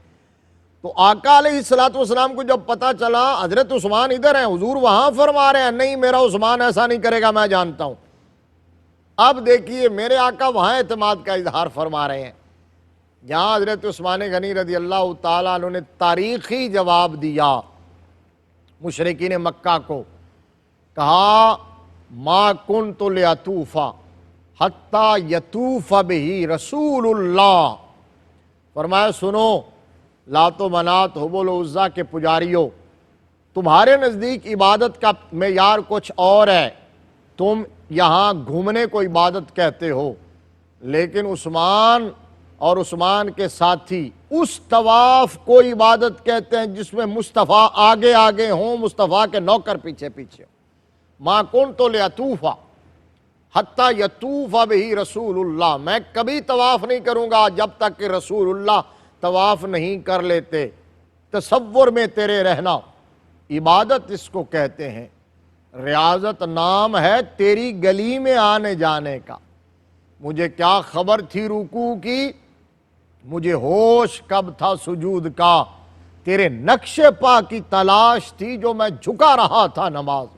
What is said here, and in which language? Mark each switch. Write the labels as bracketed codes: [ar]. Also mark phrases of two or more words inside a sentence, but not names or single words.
[ur] تو آقا [ar] علیہ الصلوۃ والسلام [ur] کو جب پتہ چلا حضرت عثمان ادھر ہیں، حضور وہاں فرما رہے ہیں نہیں میرا عثمان ایسا نہیں کرے گا، میں جانتا ہوں۔ اب دیکھیے میرے آقا وہاں اعتماد کا اظہار فرما رہے ہیں، جہاں حضرت عثمان غنی [ar] رضی اللہ تعالیٰ عنہ [ur] نے تاریخی جواب دیا مشرکین مکہ کو، کہا [ar] ما کنت لیطوف حتی یطوف بہ رسول اللہ۔ [ur] فرمایا سنو لات و منات حبل و عزا کے پجاریوں، تمہارے نزدیک عبادت کا معیار کچھ اور ہے، تم یہاں گھومنے کو عبادت کہتے ہو، لیکن عثمان اور عثمان کے ساتھی اس طواف کو عبادت کہتے ہیں جس میں مصطفیٰ آگے آگے ہوں، مصطفیٰ کے نوکر پیچھے پیچھے ہوں۔ [ar] ما کنت لیطوف حتی یطوف بہ رسول اللہ، [ur] میں کبھی طواف نہیں کروں گا جب تک کہ رسول اللہ طواف نہیں کر لیتے۔ تصور میں تیرے رہنا، عبادت اس کو کہتے ہیں، ریاضت نام ہے تیری گلی میں آنے جانے کا۔ مجھے کیا خبر تھی رکوع کی، مجھے ہوش کب تھا سجود کا، تیرے نقش پا کی تلاش تھی جو میں جھکا رہا تھا نماز میں۔